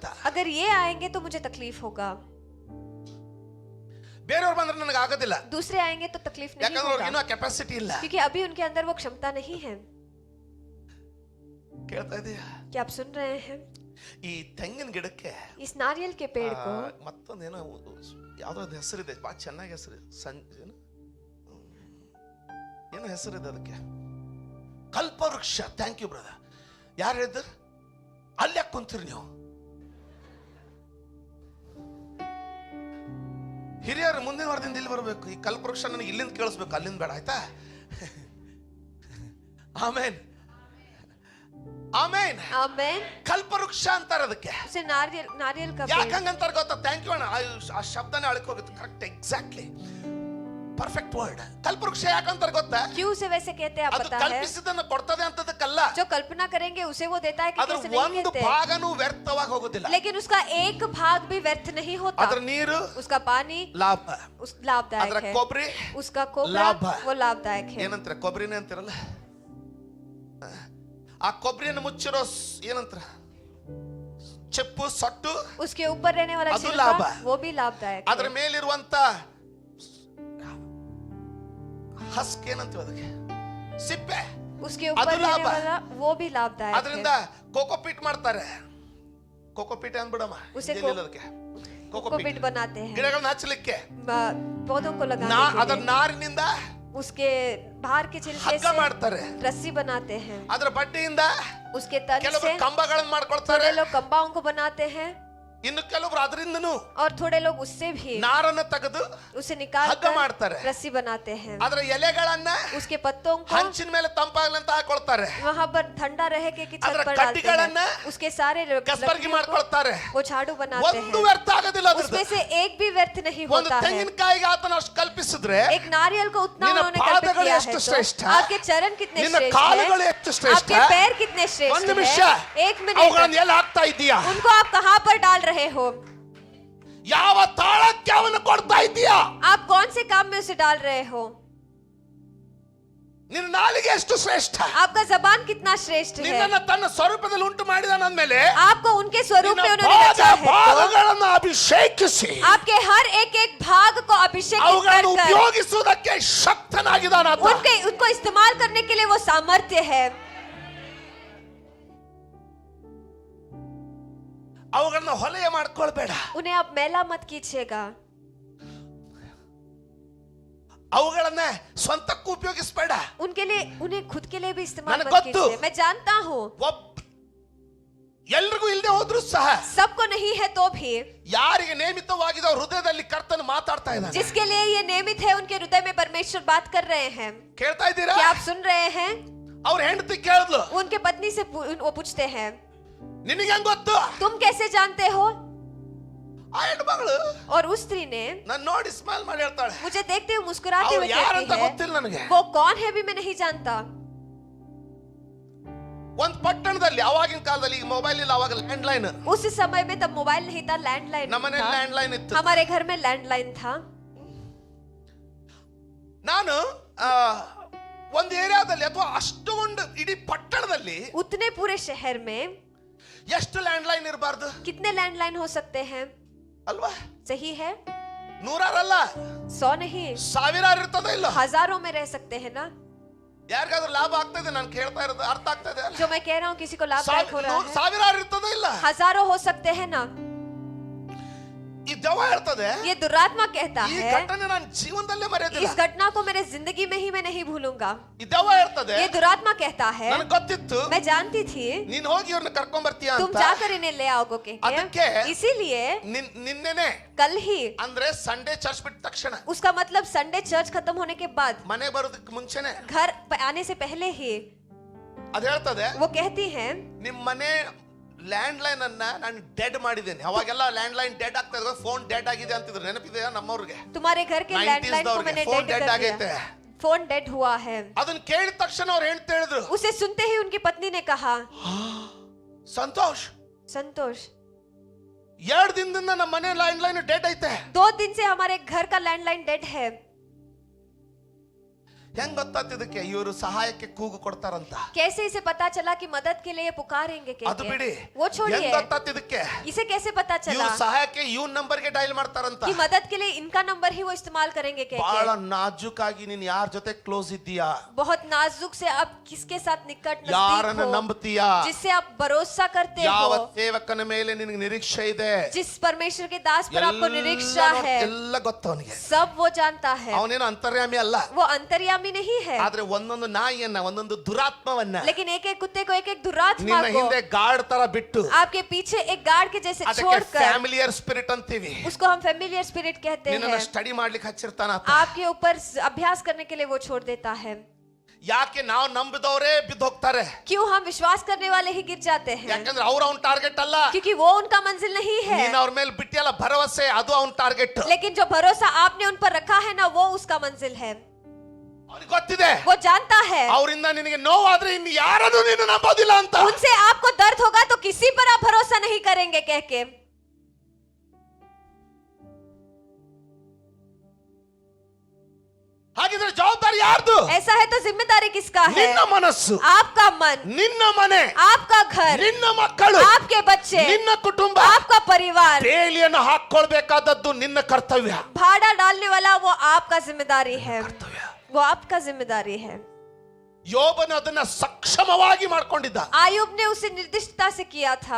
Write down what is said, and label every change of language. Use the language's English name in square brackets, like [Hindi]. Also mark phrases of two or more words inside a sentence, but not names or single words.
[Hindi] अगर ये आएंगे तो मुझे तकलीफ होगा, [Kannada] ಬೇರೆಯವ್ರು ಬಂದ್ರೆ ನನಗೆ ಆಗೋದಿಲ್ಲ. [Hindi] दूसरे आएंगे तो तकलीफ नहीं [Kannada] ಯಾಕಂದ್ರೆ ಅವ್ರಿಗೆ ಇನ್ನೂ [Hindi] होगा, [Kannada] ಕೆಪಾಸಿಟಿ ಇಲ್ಲ. [Hindi] क्योंकि अभी उनके अंदर वो क्षमता नहीं है. [Kannada] ಕೇಳ್ತಾ ಇದೀಯಾ? [Hindi] क्या आप सुन रहे हैं? [Kannada] ಈ ತೆಂಗಿನ ಗಿಡಕ್ಕೆ [Hindi] इस नारियल के पेड़ को [Kannada] ಮತ್ತೊಂದೇನೋ ಯಾವ್ದೋ ಒಂದು ಹೆಸರಿದೆ, ಬಹಳ ಚೆನ್ನಾಗಿ ಹೆಸರು, ಏನೋ ಹೆಸರಿದೆ ಅದಕ್ಕೆ, ಕಲ್ಪವೃಕ್ಷ. [English] thank you brother. [Kannada] ಯಾರು ಹೇಳಿದ್ರು? ಅಲ್ಲಿ ಯಾಕೆ ಕುಂತೀರಿ ನೀವು? ಹಿರಿಯರು ಮುಂದಿನ ವಾರದಿಂದ ಇಲ್ಲಿ ಬರಬೇಕು. ಈ ಕಲ್ಪವೃಕ್ಷ ನನಗೆ ಇಲ್ಲಿಂದ ಕೇಳಿಸ್ಬೇಕು, ಅಲ್ಲಿಂದ ಬೇಡ, ಆಯ್ತಾ? ಆಮೇನ್ ಆಮೇನ್ [Hindi] आमेन. [Kannada] ಕಲ್ಪವೃಕ್ಷ ಅಂತಾರೆ ಅದಕ್ಕೆ. [Hindi] उसे नारियल का [Kannada] ಯಾಕೆ [Hindi] पेड़. [Kannada] ಹಂಗಂತಾರೆ ಗೊತ್ತಾ? [English] thank you [Kannada] ಅಣ್ಣ. ಆ ಶಬ್ದನೇ ಅಳಕ್ ಹೋಗುತ್ತೆ. [English] correct, exactly, perfect word. [Kannada] ಕಲ್ಪವೃಕ್ಷ ಯಾಕಂತಾರೆ ಗೊತ್ತಾ? [Hindi] क्यों उसे वैसे कहते हैं आप [Kannada] ಅದು [Hindi] पता है? [Kannada] ಕಲ್ಪಿಸಿದ್ದನ್ನು ಕೊಡ್ತದೆ ಅಂತದಕ್ಕಲ್ಲ. [Hindi] जो कल्पना करेंगे उसे वो देता है कि [Kannada] ಅದ್ರ [Hindi] कैसे नहीं [Kannada] ಒಂದು [Hindi] कहते, [Kannada] ಭಾಗನೂ ವ್ಯರ್ಥವಾಗಿ ಹೋಗೋದಿಲ್ಲ. [Hindi] लेकिन उसका एक भाग भी व्यर्थ नहीं होता. [Kannada] ಅದ್ರ ನೀರು [Hindi] उसका पानी [Kannada] ಲಾಭ, [Hindi] उस लाभदायक [Kannada] ಅದ್ರ [Hindi] है, [Kannada] ಕೊಬ್ಬರಿ [Hindi] उसका कोबरा लाभ है। वो लाभदायक है. [Kannada] ಏನಂತಾರೆ? ಕೊಬ್ಬರಿನೇ ಅಂತಿರಲ್ಲ. ಆ ಕೊಬ್ಬರಿಯನ್ನು ಮುಚ್ಚಿರೋ ಏನಂತಾರೆ? ಚೆಪ್ಪು, ಸೊಟ್ಟು, [Hindi] उसके ऊपर रहने वाला [Kannada] ಅದು [Hindi] छिलका लाभ है। वो भी लाभदायक [Kannada] ಅದ್ರ [Hindi] है. [Kannada] ಮೇಲಿರುವಂತ ಹಸ್ಕ್ ಏನಂತೀವಿ ಅದಕ್ಕೆ? ಸಿಪ್ಪೆ, [Hindi] उसके [Kannada] ಅದು [Hindi] ऊपर लाभ रहने है। वाला वो भी लाभदायक [Kannada] ಅದರಿಂದ [Hindi] है. [Kannada] ಕೋಕೋಪೀಟ್ ಮಾಡ್ತಾರೆ. ಕೋಕೋಪೀಟ್ ಅಂದ್ಬಿಡಮ್ಮ, [Hindi] उसे [Kannada] ಹಿಂದಿಯಲ್ಲಿ ಅದಕ್ಕೆ [Hindi] कोकोपीट [Kannada] ಕೋಕೋಪೀಟ್ [Hindi] बनाते हैं [Kannada] ಗಿಡಗಳನ್ನ ಹಚ್ಚಲಿಕ್ಕೆ. [Hindi] पौधों को लगाने [Kannada] ಅದರ [Hindi] के लिए. [Kannada] ನಾರಿನಿಂದ [Hindi] उसके बाहर के छिलके [Kannada] ಹಗ್ಗ [Hindi] से [Kannada] ಮಾಡ್ತಾರೆ. [Hindi] रस्सी बनाते हैं. [Kannada] ಅದರ ಬಡ್ಡಿಯಿಂದ [Hindi] उसके तन [Kannada] ಕೆಲವರು [Hindi] से [Kannada] ಕಂಬಗಳನ್ನು ಮಾಡ್ಕೊಳ್ತಾರೆ. [Hindi] थोड़े लोग कंबाओं को बनाते हैं [Kannada] ಇನ್ನು ಕೆಲವರು ಅದರಿಂದನೂ [Hindi] और थोड़े लोग उससे भी [Kannada] ನಾರನ್ನ ತೆಗೆದು [Hindi] उसे निकाल [Kannada] ಹಗ್ಗ ಮಾಡ್ತಾರೆ. [Hindi] रस्सी बनाते हैं. [Kannada] ಅದರ ಎಲೆಗಳನ್ನ [Hindi] उसके पत्तों को [Kannada] ಹಂಚಿನ ಮೇಲೆ ತಂಪಾಗಲಿ ಅಂತ ಹಾಕೊಳ್ತಾರೆ. [Hindi] वहां पर ठंडा रहे कि छत [Kannada] ಅದರ [Hindi] पर डालते [Kannada] ಕಡ್ಡಿಗಳನ್ನ [Hindi] हैं. उसके सारे [Kannada] ಕಸ್ಬರ್ಗಿ [Hindi] लकड़ियों को [Kannada] ಮಾಡ್ಕೊಳ್ತಾರೆ. [Hindi] वो झाड़ू बनाते [Kannada] ಒಂದು [Hindi] हैं. [Kannada] ವ್ಯರ್ಥ ಆಗೋದಿಲ್ಲ [Hindi] उसमें [Kannada] ಅದ್ರದ್ದು. [Hindi] से एक भी व्यर्थ नहीं [Kannada] ಒಂದು [Hindi] होता है. [Kannada] ತೆಂಗಿನಕಾಯಿಗೆ ಆತನ ಅಷ್ಟು ಕಲ್ಪಿಸಿದ್ರೆ [Hindi] एक नारियल को उतना [Kannada] ನಿನ್ನ [Hindi] उन्होंने कल्पित [Kannada] ಪಾದಗಳು [Hindi] किया [Kannada] ಎಷ್ಟು [Hindi] है [Kannada] ಶ್ರೇಷ್ಠ, [Hindi] तो आपके चरण कितने [Kannada] ನಿನ್ನ [Hindi] श्रेष्ठ [Kannada] ಕಾಲುಗಳು [Hindi] हैं, [Kannada] ಎಷ್ಟು ಶ್ರೇಷ್ಠ. [Hindi] आपके पैर कितने [Kannada] ಒಂದು [Hindi] श्रेष्ठ [Kannada] ನಿಮಿಷ, [Hindi] हैं. एक मिनट, [Kannada] ಅವುಗಳನ್ನು ಎಲ್ಲಿ ಹಾಕ್ತಾ ಇದ್ದೀಯಾ? [Hindi] उनको आप कहाँ पर डाल रहे हो? [Kannada] ಯಾವ ತಾಳಕ್ಕೆ ಅವನು ಕೊಡ್ತಾ ಇದ್ದೀಯಾ? [Hindi] आप कौन से काम में उसे डाल रहे हो? [Kannada] ನಿನ್ನ ನಾಲಿಗೆ ಎಷ್ಟು ಶ್ರೇಷ್ಠ. [Hindi] आपका जबान कितना श्रेष्ठ है. [Kannada] ನಿನ್ನನ್ನು ತನ್ನ ಸ್ವರೂಪದಲ್ಲಿ ಉಂಟು ಮಾಡಿದಾನಂದ್ಮೇಲೆ [Hindi] आपको उनके स्वरूप में [Kannada] ನಿನ್ನ [Hindi] उन्होंने रचा है तो [Kannada] ಭಾಗಗಳನ್ನು ಅಭಿಷೇಕಿಸಿ [Hindi] आपके हर एक भाग को अभिषेकित [Kannada] ಅವುಗಳನ್ನು [Hindi] कर [Kannada] ಉಪಯೋಗಿಸುವುದಕ್ಕೆ ಶಕ್ತನಾಗಿದ್ದಾನಾತ. [Hindi] उनको इस्तेमाल करने के लिए वो सामर्थ्य है. [Kannada] ಅವುಗಳನ್ನ ಹೊಲೆಯ ಮಾಡ್ಕೊಳ್ಬೇಡ. [Hindi] उन्हें आप मैला मत कीजिएगा. [Kannada] ಅವುಗಳನ್ನ ಸ್ವಂತಕ್ಕೂ ಉಪಯೋಗಿಸಬೇಡ. [Hindi] उनके लिए उन्हें खुद के लिए भी इस्तेमाल [Kannada] ನನಗೆ [Hindi] मत [Kannada] ಗೊತ್ತು. [Hindi] कीजिए. मैं जानता हूँ [Kannada] ಎಲ್ರಿಗೂ ಇಲ್ಲದೆ ಹೋದ್ರೂ ಸಹ [Hindi] सबको नहीं है तो भी [Kannada] ಯಾರಿಗೆ ನೇಮಿತವಾಗಿದೆ ಅವ್ರ ಹೃದಯದಲ್ಲಿ ಕರ್ತನು ಮಾತಾಡ್ತಾ ಇದ್ದಾನೆ. [Hindi] जिसके लिए ये नियमित है उनके हृदय में परमेश्वर बात कर रहे हैं. [Kannada] ಕೇಳ್ತಾ ಇದ್ದೀರಾ? [Hindi] क्या आप सुन रहे हैं? [Kannada] ಅವ್ರ ಹೆಂಡತಿ ಕೇಳಿದ್ಲು, [Hindi] उनके पत्नी से वो पूछते हैं, [Kannada] ನಿನಗೆ ಹೆಂಗ್ ಗೊತ್ತು? [Hindi] तुम कैसे जानते हो? [Kannada] ಆ ಹೆಣ್ಮಗಳು [Hindi] और उस स्त्री ने [Kannada] ನಾನು ನೋಡಿ ಸ್ಮೈಲ್ ಮಾಡಿ ಹೇಳ್ತಾಳೆ, [Hindi] मुझे देखते हुए मुस्कुराते [Kannada] ಅವ್ರು [Hindi] हुए [Kannada] ಯಾರಂತ [Hindi] कहती [Kannada] ಗೊತ್ತಿಲ್ಲ [Hindi] है, [Kannada] ನನಗೆ. [Hindi] वो कौन है भी मैं नहीं जानता. [Kannada] ಒಂದ್ ಪಟ್ಟಣದಲ್ಲಿ ಅವಾಗಿನ ಕಾಲದಲ್ಲಿ ಈಗ ಮೊಬೈಲ್ ಇಲ್ಲ, ಅವಾಗ ಲ್ಯಾಂಡ್ ಲೈನ್. [Hindi] उस समय में तब मोबाइल नहीं था, लैंडलाइन [Kannada] ನಮ್ಮನೆ [Hindi] था. [Kannada] ಲ್ಯಾಂಡ್ ಲೈನ್ ಇತ್ತು. [Hindi] हमारे घर में लैंडलाइन था. [Kannada] ನಾನು ಒಂದು ಏರಿಯಾದಲ್ಲಿ ಅಥವಾ ಅಷ್ಟೊಂದು ಇಡೀ ಪಟ್ಟಣದಲ್ಲಿ [Hindi] उतने पूरे शहर में [Kannada] ಎಷ್ಟು ಲ್ಯಾಂಡ್ ಲೈನ್ ಇರಬಾರ್ದು [Hindi] कितने लैंडलाइन हो सकते हैं? [Kannada] ಅಲ್ವಾ? [Hindi] सही है. [Kannada] ನೂರಾರಲ್ಲ, [Hindi] 100 नहीं, [Kannada] ಸಾವಿರಾರು ಇರ್ತದೆ. ಇಲ್ಲ [Hindi] हजारों में रह सकते हैं ना. [Kannada] ಯಾರಿಗಾದ್ರೂ ಲಾಭ ಆಗ್ತಾ ಇದೆ? ನಾನು ಕೇಳ್ತಾ ಇರೋದು ಅರ್ಥ ಆಗ್ತಾ ಇದೆ? [Hindi] जो मैं कह रहा हूँ किसी को लाभदायक हो रहा है. [Kannada] ಸಾವಿರಾರು ಇರ್ತದೆ. ಇಲ್ಲ [Hindi] हजारों हो सकते हैं ना. [Kannada] ಈ ದೆವ್ವ ಹೇಳ್ತದೆ [Hindi] ये दुरात्मा कहता [Kannada] ಈ [Hindi] है [Kannada] ಘಟನೆ ನಾನು ಜೀವನದಲ್ಲೇ ಮರೆಯೋದಿಲ್ಲ. [Hindi] इस घटना को मेरे जिंदगी में ही मैं नहीं भूलूंगा। [Kannada] ಈ ದೆವ್ವ ಹೇಳ್ತದೆ [Hindi] ये दुरात्मा कहता है [Kannada] ನನಗೆ ಗೊತ್ತಿತ್ತು [Hindi] मैं जानती थी [Kannada] ನೀನ್ ಹೋಗಿ ಇವ್ರನ್ನ ಕರ್ಕೊಂಡ್ ಬರ್ತೀಯ [Hindi] तुम [Kannada] ಅಂತ. [Hindi] जाकर इन्हें ले आओगे [Kannada] ಅದಕ್ಕೆ [Hindi] इसीलिए [Kannada] ನಿನ್ನೆನೆ [Hindi] कल ही [Kannada] ಅಂದ್ರೆ [English] Sunday church [Kannada] ಬಿಟ್ಟ ತಕ್ಷಣ [Hindi] उसका मतलब [English] Sunday church [Hindi] खत्म होने के बाद [Kannada] ಮನೆ ಬರೋದಕ್ಕೆ ಮುಂಚೆನೆ [Hindi] घर आने से पहले ही [Kannada] ಅದ್ ಹೇಳ್ತದೆ [Hindi] वो कहती हैं [Kannada] ನಿಮ್ ಮನೆ ಲ್ಯಾಂಡ್ ಲೈನ್ ಅನ್ನ ನಾನು ಡೆಡ್ ಮಾಡಿದ್ದೇನೆ. ಅವಾಗೆಲ್ಲ [English] landline dead [Kannada] ಆಗ್ತಾ ಇದ್ವಿ, [English] phone dead [Kannada] ಆಗಿದೆ ಅಂತಿದ್ರು, ನೆನಪಿದೆಯಾ ನಮ್ಮವ್ರಿಗೆ? [Hindi] तुम्हारे घर के 90s लैंडलाइन को दौर मैंने के, फोन डेड dead कर [Kannada] ಆಗೈತೆ. [Hindi] दिया। [English] phone dead [Hindi] हुआ है। [Kannada] ಅದನ್ನ ಕೇಳಿದ ತಕ್ಷಣ ಅವ್ರು ಹೇಳ್ತಾ ಹೇಳಿದ್ರು, [Hindi] उसे सुनते ही उनकी पत्नी ने कहा [Kannada] ಸಂತೋಷ್ [Hindi] संतोष [Kannada] 2 ದಿನದಿಂದ ನಮ್ಮ ಮನೆ [English] landline dead [Kannada] ಐತೆ. [Hindi] 2 दिन से हमारे घर का [English] landline dead [Hindi] है। [Kannada] ಹೆಂಗ್ ಗೊತ್ತಾಗ್ತಿದಕ್ಕೆ ಇವರು ಸಹಾಯಕ್ಕೆ ಕೂಗು ಕೊಡ್ತಾರಂತ? [Hindi] कैसे इसे पता चला कि मदद के लिए पुकारेंगे [Kannada] ಅದು [Hindi] कहके? [Kannada] ಬಿಡಿ, [Hindi] वो छोड़िए, [Kannada] ಹೆಂಗ್ ಗೊತ್ತಾಗ್ತಿದಕ್ಕೆ [Hindi] इसे कैसे पता चला [Kannada] ಇವ್ರು ಸಹಾಯಕ್ಕೆ ಇವ್ನ ನಂಬರ್ ಗೆ ಡಯಲ್ ಮಾಡ್ತಾರಂತ? [Hindi] कि मदद के लिए इनका नंबर ही वो इस्तेमाल करेंगे [Kannada] ಬಹಳ [Hindi] कहके? [Kannada] ನಾಜೂಕಾಗಿ ನೀನ್ ಯಾರ ಜೊತೆ ಕ್ಲೋಸ್ ಇದ್ದೀಯಾ, [Hindi] बहुत नाजुक से आप किसके साथ निकट [Kannada] ಯಾರನ್ನ [Hindi] नजदीक हो, [Kannada] ನಂಬುತ್ತೀಯಾ, [Hindi] जिससे आप भरोसा करते [Kannada] ಯಾವ [Hindi] हो, [Kannada] ಸೇವಕನ ಮೇಲೆ ನಿನಗೆ ನಿರೀಕ್ಷೆ ಇದೆ, [Hindi] जिस परमेश्वर के दास पर आपको निरीक्षा है, [Kannada] ಎಲ್ಲ ಗೊತ್ತು ಅವನಿಗೆ. [Hindi] सब वो जानता है। [Kannada] ಅವನೇನು ಅಂತರ್ಯಾಮಿ ಅಲ್ಲ, [Hindi] वो अंतर्यामी नहीं है, [Kannada] ಆದ್ರೆ ಒಂದೊಂದು ನಾಯಿಯನ್ನ ಒಂದೊಂದು ದುರಾತ್ಮವನ್ನ [Hindi] लेकिन एक एक कुत्ते को एक एक दुरात्मा [Kannada] ನಿನ್ನ [Hindi] को [Kannada] ಹಿಂದೆ ಗಾರ್ಡ್ ತರ ಬಿಟ್ಟು [Hindi] आपके पीछे एक गार्ड के जैसे [Kannada] ಅದಕ್ಕೆ [Hindi] छोड़कर, [English] familiar spirit [Kannada] ಅಂತೀವಿ. [Hindi] उसको हम [English] familiar spirit [Hindi] कहते [Kannada] ನಿನ್ನನ್ನ [Hindi] हैं, [Kannada] ಸ್ಟಡಿ ಮಾಡ್ಲಿಕ್ಕೆ ಹಚ್ಚಿರ್ತಾನ ಆತ. [Hindi] आपके ऊपर अभ्यास करने के लिए वो छोड़ देता है। [Kannada] ಯಾಕೆ ನಾವು ನಂಬಿದವರೇ ಬಿದ್ದು ಹೋಗ್ತಾರೆ? [Hindi] क्यों हम विश्वास करने वाले ही गिर जाते हैं? [Kannada] ಯಾಕಂದ್ರೆ ಅವ್ರ ಅವ್ನ ಟಾರ್ಗೆಟ್ ಅಲ್ಲ, [Hindi] क्योंकि वो उनका मंजिल नहीं है, [Kannada] ನೀನ್ ಅವ್ರ ಮೇಲೆ ಬಿಟ್ಟಿಯಲ್ಲ ಭರವಸೆ, ಅದು ಅವ್ನ ಟಾರ್ಗೆಟ್. [Hindi] लेकिन जो भरोसा आपने उन पर रखा है ना, वो उसका मंजिल है। [Kannada] ಅವ್ರಿಗೆ ಗೊತ್ತಿದೆ [Hindi] वो जानता है [Kannada] ಅವರಿಂದ ನಿನಗೆ ನೋವಾದ್ರೆ ಇನ್ನು ಯಾರನ್ನು ನೀನು ನಂಬೋದಿಲ್ಲ ಅಂತ. [Hindi] उनसे आपको दर्द होगा तो किसी पर आप भरोसा नहीं करेंगे कह के। [Kannada] ಹಾಗಿದ್ರೆ ಜವಾಬ್ದಾರಿ ಯಾರ್ದು? [Hindi] ऐसा है तो जिम्मेदारी किसका है? [Kannada] ನಿನ್ನ ಮನಸ್ಸು, [Hindi] आपका मन, [Kannada] ನಿನ್ನ ಮನೆ, [Hindi] आपका घर, [Kannada] ನಿನ್ನ ಮಕ್ಕಳು, [Hindi] आपके बच्चे, [Kannada] ನಿನ್ನ ಕುಟುಂಬ. [Hindi] आपका परिवार। [Kannada] ಬೇಲಿಯನ್ನು ಹಾಕೊಳ್ಬೇಕಾದದ್ದು ನಿನ್ನ ಕರ್ತವ್ಯ. [Hindi] भाड़ा डालने वाला वो आपका जिम्मेदारी है, [Kannada] ಕರ್ತವ್ಯ. [Hindi] वो आपका जिम्मेदारी है। [Kannada] ಯೋಬನು ಅದನ್ನ ಸಕ್ಷಮವಾಗಿ ಮಾಡ್ಕೊಂಡಿದ್ದ. [Hindi] आयुब ने उसे निर्दिष्टता से किया था।